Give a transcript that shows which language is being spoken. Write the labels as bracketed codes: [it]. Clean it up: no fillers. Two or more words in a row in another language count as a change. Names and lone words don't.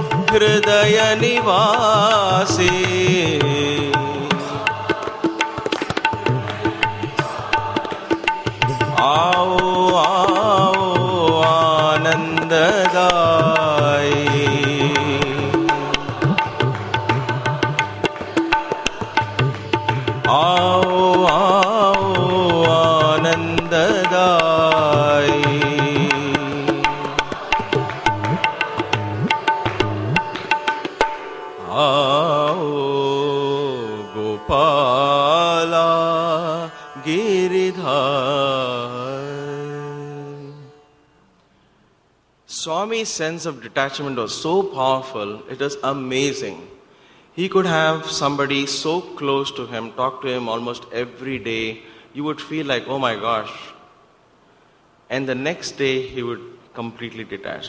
[hi] हृदय निवासी आओ आओ आनंददाई आओ आओ आनंददाई आओ गोपाला गिरिधार. [en] Swami's sense of detachment was so powerful, it was amazing. He could have somebody so close to him, talk to him almost every day. You would feel like, oh my gosh. And the next day, he would completely detached.